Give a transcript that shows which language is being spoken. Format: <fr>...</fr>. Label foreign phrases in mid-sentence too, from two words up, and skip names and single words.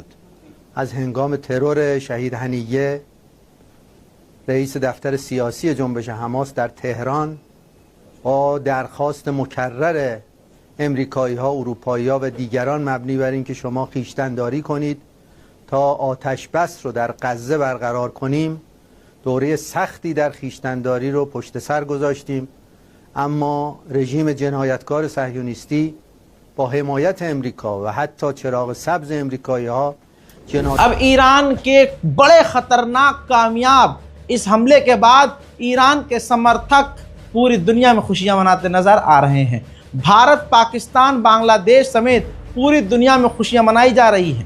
<fa>از هنگام ترور شهید هنیه رئیس دفتر سیاسی جنبش حماس در تهران با درخواست مکرر امریکایی‌ها، اروپایی‌ها و دیگران مبنی بر اینکه شما خویشتن‌داری کنید تا آتش بس رو در غزه برقرار کنیم، دوره سختی در خویشتن‌داری رو پشت سر گذاشتیم. اما رژیم جنایتکار صهیونیستی با حمایت امریکا و حتی چراغ سبز امریکایی‌ها</fa> <hi>अब ईरान के बड़े खतरनाक कामयाब इस हमले के बाद ईरान के समर्थक पूरी दुनिया में खुशियां मनाते नजर आ रहे हैं। भारत, पाकिस्तान, बांग्लादेश समेत पूरी दुनिया में खुशियां मनाई जा रही हैं।</hi>